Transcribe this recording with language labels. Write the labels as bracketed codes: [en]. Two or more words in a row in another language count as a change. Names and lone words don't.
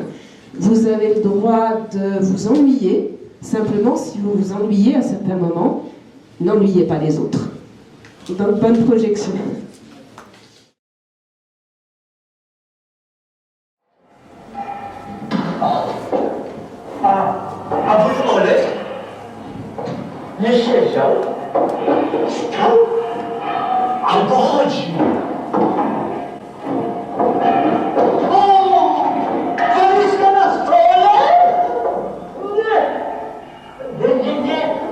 [fr] Vous avez le droit de vous ennuyer. Simplement, si vous vous ennuyez à certains moments, n'ennuyez pas les autres. Donc, bonne projection. [pl] A wy Olek nie siedział, stał albo chodził. O! Walizka na stole? Nie.